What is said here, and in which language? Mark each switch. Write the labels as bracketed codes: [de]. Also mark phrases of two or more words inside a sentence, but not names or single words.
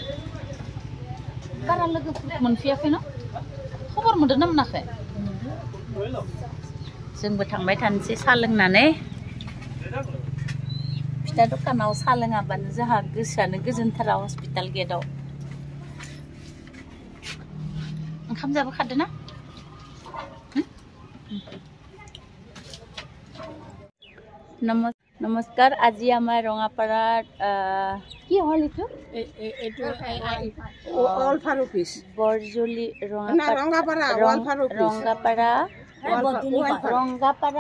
[brx] बारा लोगोफोर मोनफैयाखै न खबर मोनदों ना मोनाखै जोंबो थांबाय थानोसै साहा लोंनानै फिथा दखानाव साहा लोङाबानो जोंहा गोसोआनो गोजोनथारा हस्पिटाल गेटआव ओंखाम जाबोखादों ना [as] নমস্কাৰ আজি আমাৰ ৰঙাপাৰাত কি হ'ল এইটো ৱালফাৰ অফিচ বৰজলি ৰঙাপাৰা